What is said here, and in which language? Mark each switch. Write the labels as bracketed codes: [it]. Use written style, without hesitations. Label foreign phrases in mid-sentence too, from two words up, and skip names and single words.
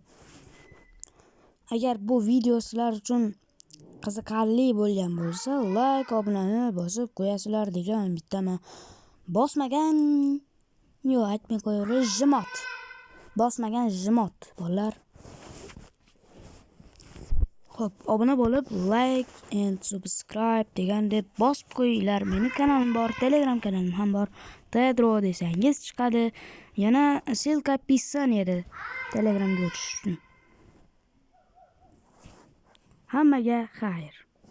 [uz] Agar bu video sizlar uchun qiziqarli bo'lgan bo'lsa, like, obunani bosib qo'yasizlar degan umiddaman. Bosmagan, aytmay qo'yaver, jimot. Bosmagan jimot bolalar. Xo'p, obuna bo'lib, [en] like and subscribe [uz] degan deb bosib qo'yinglar. Meni kanalim bor, Telegram kanalim ham bor. Tedro desangiz chiqadi. Yana [ru] ссылка описанияda [uz] Telegramga o'tish uchun. Hammaga xayr.